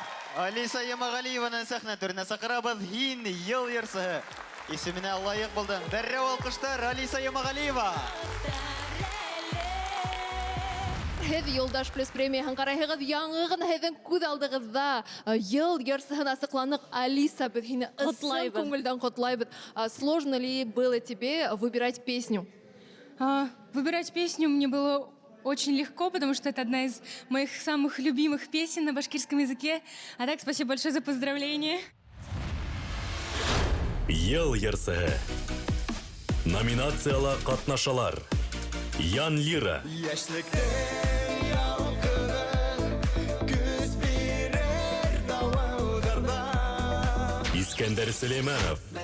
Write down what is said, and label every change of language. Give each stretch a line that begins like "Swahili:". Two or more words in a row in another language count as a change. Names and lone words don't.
Bashkir: Алиса Ямагалиеваны сәхнә түренә саҡырабыҙ. Һин йыл йырсыһы исеменә лайыҡ булдың. Дәррәү алҡыштар, Алиса Ямагалиева! Һеҙ Юлдаш плюс премияһын ҡарайһығыҙ, яңы ғына һеҙҙең күҙ алдығыҙҙа йыл йырсыһын асыҡланыҡ. Алиса, беҙ һине ысын күңелдән ҡотлайбыҙ.
Russian: Сложно ли было тебе выбирать песню? Выбирать песню мне было очень легко, потому что это одна из моих самых любимых песен на башкирском языке. А так, спасибо большое за поздравления.
Bashkir: Йыл йырсыһы. Номинацияла ҡатнашалар. Ян Лира. Искәндәр Сөлейманов.